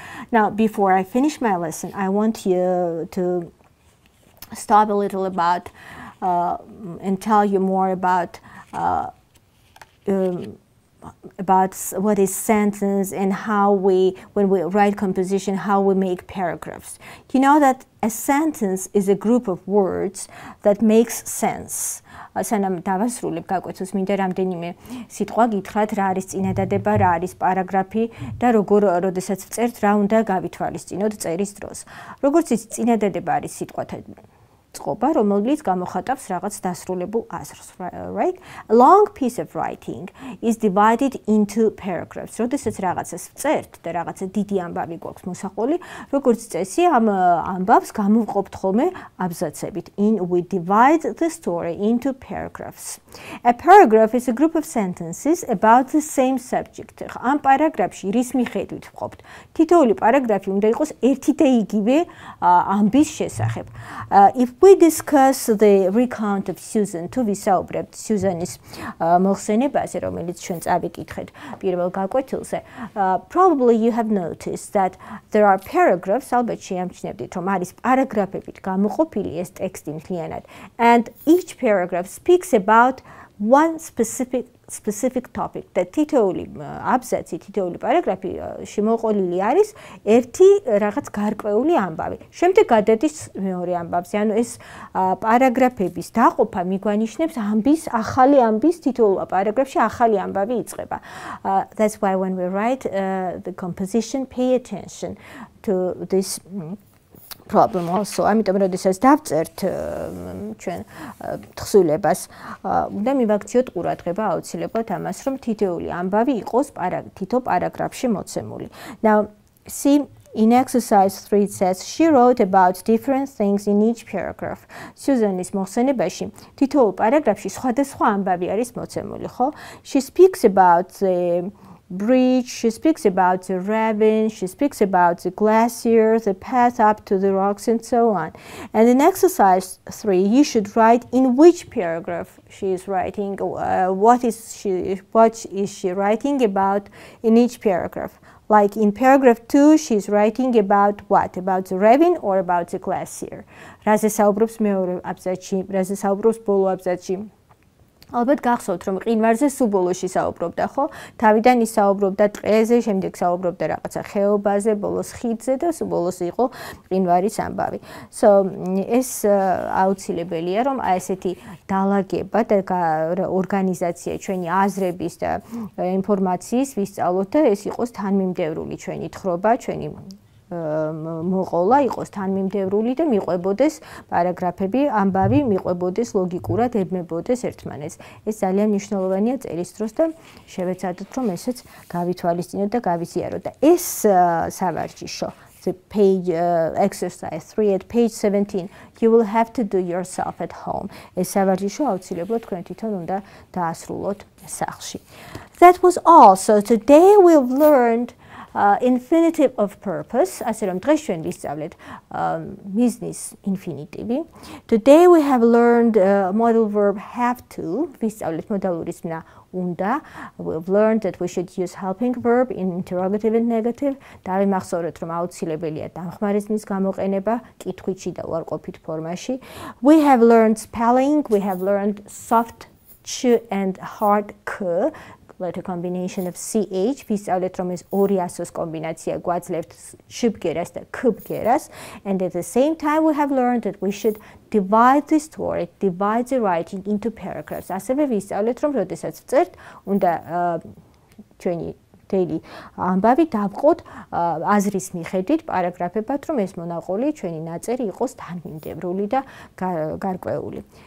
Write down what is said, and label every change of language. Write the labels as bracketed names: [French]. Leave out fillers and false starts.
[English] Now, before I finish my lesson, I want you to stop a little about and tell you more about what is sentence and how we, when we write composition, how we make paragraphs. You know that a sentence is a group of words that makes sense. [Georgian] სანამ დავასრულებ გაკვეთილს, მინდა რამდენიმე სიტყვა გითხრათ, რა არის წინადადება, რა არის პარაგრაფი და როდესაც ვწერთ, რა უნდა გავითვალისწინოთ წერის დროს. როგორც იცით, წინადადება არის სიტყვათა წყობა, რომელიც გამოხატავს რაღაც დასრულებულ აზრს, right? [English] A long piece of writing is divided into paragraphs. [Georgian] როდესაც რაღაცას ვწერთ და რაღაცა დიდი ამბავი გვაქვს მოსაყოლი, როგორც წესი, ამ ამბავს გამოვყოფთ ხოლმე აბზაცებით. [English] We divide the story into paragraphs. A paragraph is a group of sentences about the same subject. [Georgian] ამ პარაგრაფში რის მიხედვით ვყოფთ? თითოეული პარაგრაფი უნდა იყოს ერთი და იგივე ამბის შესახებ. [English] If we discuss the recount of Susan, [Georgian] თუ ვისაუბრებთ Susan-ის მოხსენებაზე, რომელიც ჩვენ წავიკითხეთ პირველ გაკვეთილზე, [English] probably you have noticed that there are paragraphs, [Georgian] ალბათ შეამჩნევდით, რომ არის პარაგრაფებით გამოყოფილი ეს ტექსტი მთლიანად, [English] and each paragraph speaks about one specific topic. [Georgian] და თითოეული აბზაცი, თითოეული პარაგრაფი შემოყოლილი არის ერთი რაღაც გარკვეული ამბავი. შემდეგ გადადის მეორე ამბავზე. ანუ ეს პარაგრაფების დაყოფა მიგვანიშნებს ახალი ამბის თითოეულ პარაგრაფში ახალი ამბავი იწყება. [English] That's why when we write the composition, pay attention to this problem also. [Georgian] ამიტომ როდესაც დავწერთ ჩვენ თხზულებას, უნდა მივაქციოთ ყურადღება აუცილებლად ამას, რომ თითოეული ამბავი იყოს თითო პარაგრაფში მოცემული. [English] Now, see, in exercise 3 it says, she wrote about different things in each paragraph. [Georgian] Susan-ის მოხსენებაში თითოეულ პარაგრაფში სხვადასხვა ამბავი არის მოცემული, ხო? [English] She speaks about the bridge, she speaks about the ravine, she speaks about the glacier, the path up to the rocks, and so on. And in exercise 3, you should write in which paragraph she is writing, what is she writing about in each paragraph. Like in paragraph 2, she's writing about what? About the ravine or about the glacier. [Georgian] რაზე საუბრობს მეორე აბზაცში, რაზე საუბრობს ბოლო აბზაცში. ალბათ გახსოვთ, რომ მყინვარზე სულ ბოლოში საუბრობდა, ხო? თავიდან ის საუბრობდა ტყეზე, შემდეგ საუბრობდა რაღაცა ხეობაზე, ბოლოს ხიდზე და სულ ბოლოს იყო მყინვარის ამბავი. So, ეს აუცილებელია, რომ აი ესეთი დალაგება და ორგანიზაცია ჩვენი აზრების და ინფორმაციის ვისწავლოთ და ეს იყოს თანმიმდევრული ჩვენი თხრობა, ჩვენი მოყოლა იყოს თანმიმდევრული და მიყვებოდეს პარაგრაფები, ამბავი მიყვებოდეს ლოგიკურად, ებმებოდეს ერთმანეთს. ეს ძალიან მნიშვნელოვანია წერის დროს და შევეცადოთ, რომ ესეც გავითვალისწინოთ და გავიზიაროთ. და ეს სავარჯიშო, [English] the page exercise 3 at page 17, you will have to do yourself at home. [Georgian] ეს სავარჯიშო აუცილებლად თქვენ თვითონ უნდა დაასრულოთ სახლში. [English] That was all. So today we've learned infinitive of purpose, [Georgian] ასე რომ დღეს ჩვენ ვისწავლეთ მიზნის infinitive. [English] Today we have learned modal verb have to, [Georgian] ვისწავლეთ მოდალური ზმნა უნდა. [English] We've learned that we should use helping verb in interrogative and negative. [Georgian] დავიმახსოვრეთ, რომ აუცილებელია დამხმარე ზმნის გამოყენება კითხვითში და უარყოფით ფორმაში. [English] We have learned spelling, we have learned soft ch and hard k, letter combination of ch. [Georgian] ვისწავლეთ, რომ ეს ორი ასოს კომბინაცია გვაძლევთ sh ბგერას და k ბგერას. [English] And at the same time we have learned that we should divide the story, divide the writing into paragraphs. [Georgian] ასევე ვისწავლეთ, რომ როდესაც ვწერთ, უნდა ჩვენი daily ამბავი დავყოთ აზრის მიხედვით პარაგრაფებად, რომ ეს მონაყოლი ჩვენი ნაწერი იყოს თანმიმდევრული და გარკვეული.